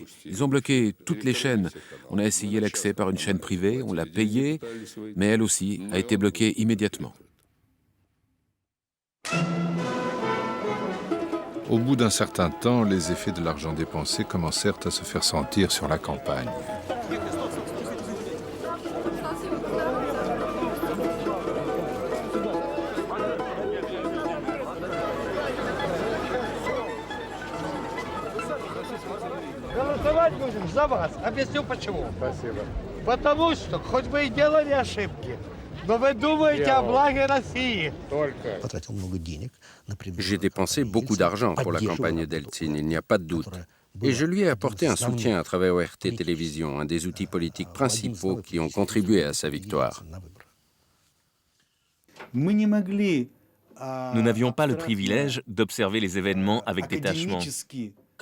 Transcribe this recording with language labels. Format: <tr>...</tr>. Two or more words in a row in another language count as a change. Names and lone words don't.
<fr>Ils ont bloqué toutes les chaînes. On a essayé l'accès par une chaîne privée, on l'a payée, mais elle aussi a été bloquée immédiatement. Au bout d'un certain temps, les effets de l'argent dépensé commencèrent à se faire sentir sur la campagne.</fr> <ru>Голосовать будем за вас. Объясню почему. Спасибо. Потому что, хоть вы и делали ошибки, но вы думаете о благе России. Только.</ru> <fr>J'ai dépensé beaucoup d'argent pour la campagne d'Eltsine, il n'y a pas de doute. Et je lui ai apporté un soutien à travers ORT Télévision, un des outils politiques principaux qui ont contribué à sa victoire. Nous n'avions pas le privilège d'observer les événements avec détachement.</fr>